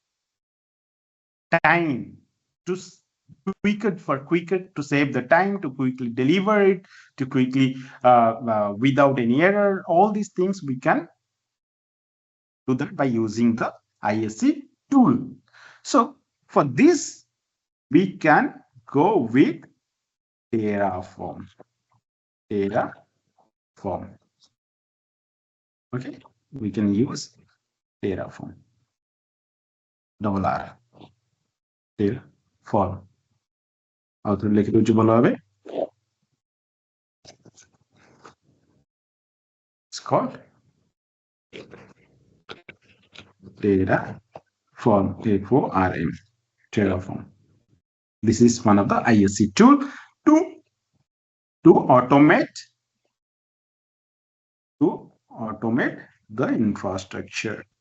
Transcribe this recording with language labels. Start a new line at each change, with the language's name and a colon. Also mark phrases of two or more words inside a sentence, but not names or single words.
English: time to quicker to save the time to quickly deliver it to quickly without any error all these things we can do that by using the ISC tool so for this we can go with Terraform okay we can use Terraform double R Terraform
Odia: ଆଉ ଥରେ ଲେଖି ଦଉଛି ଭଲ ଭାବେ
English: it's called Terraform F-O-R-M Terraform this is one of the ISC tool to automate the infrastructure